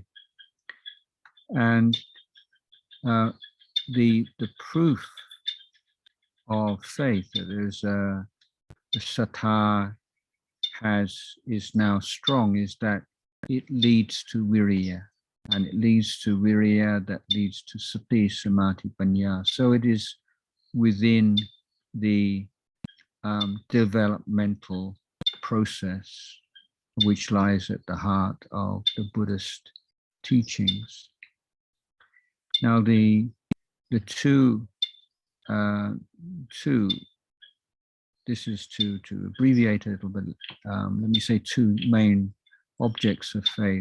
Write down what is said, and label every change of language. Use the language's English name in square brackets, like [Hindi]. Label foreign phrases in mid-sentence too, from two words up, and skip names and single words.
[English] And the proof of faith that there's the sattha is now strong is that it leads to viriya, and it leads to viriya that leads to [Pali] sati, samadhi, panya. [English] So it is within the developmental process which lies at the heart of the Buddhist teachings. Now the two this is to abbreviate a little bit, let me say two main objects of faith.